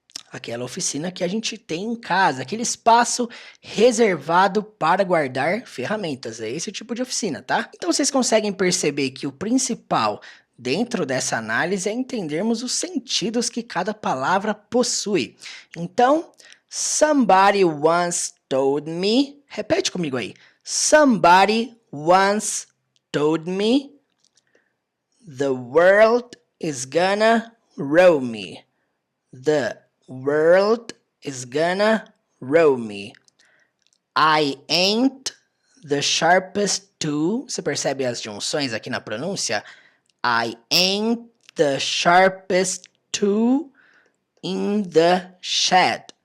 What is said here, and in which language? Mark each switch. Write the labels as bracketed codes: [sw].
[pt] Aquela oficina que a gente tem em casa, aquele espaço reservado para guardar ferramentas. É esse tipo de oficina, tá? Então vocês conseguem perceber que o principal dentro dessa análise é entendermos os sentidos que cada palavra possui. Então, [en] somebody once told me. [pt] Repete comigo aí. [en] Somebody once told me the world is gonna roll me. The world is gonna roll me. I ain't the sharpest tool. [pt] Você percebe as junções aqui na pronúncia? [en] I ain't the sharpest tool in the shed.